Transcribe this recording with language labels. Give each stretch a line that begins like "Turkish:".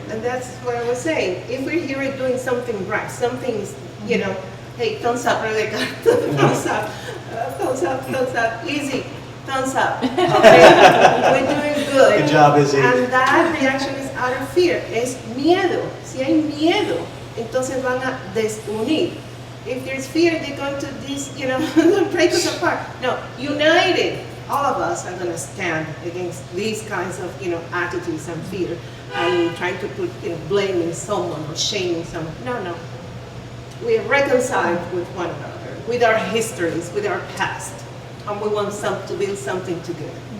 English: And that's what I was saying. If we're here doing something right, something's, hey, thumbs up, Rebecca. Thumbs up, thumbs up, thumbs up. Easy, thumbs up. Okay? We're doing good. Good job, Izzy. And that reaction is out of fear.
Spanish: Es miedo. Si hay miedo, entonces van a desunir.
English: If there's fear, they're going to break us apart. No, united. All of us are going to stand against these kinds of, attitudes and fear, and trying to put, blaming someone or shaming someone. No. We are reconciled with one another, with our histories, with our past, and we want to build something together.